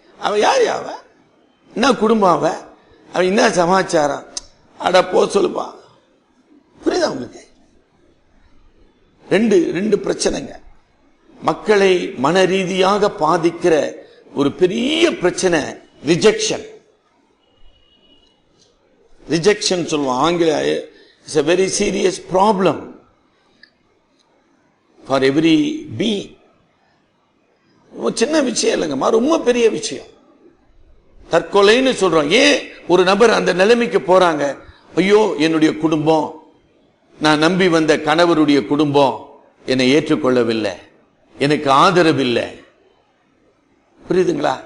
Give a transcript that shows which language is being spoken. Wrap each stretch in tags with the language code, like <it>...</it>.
<ta>அவ யார்? அவ என்ன குடும்பம்? அவ என்ன சமாச்சாரம்? அட போ சொல்லுப்பா. புரியுதா உங்களுக்கு? ரெண்டு பிரச்சனைங்க. மக்களை மன ரீதியாக பாதிக்கிற ஒரு பெரிய பிரச்சனை ரிஜெக்ஷன். ரிஜெக்ஷன் சொல்லுவோம் ஆங்கில.</ta> <en>It's a very serious problem for every being.</en> <ta>சின்ன விஷயம் இல்லைங்கம்மா, ரொம்ப பெரிய விஷயம். தற்கொலைன்னு சொல்றோம். ஏன் ஒரு நபர் அந்த நிலைமைக்கு போறாங்க? ஐயோ, என்னுடைய குடும்பம், நான் நம்பி வந்த கணவருடைய குடும்பம் என்னை ஏற்றுக்கொள்ளவில்லை, எனக்கு ஆதரவு இல்லை. புரியுதுங்களா?</ta>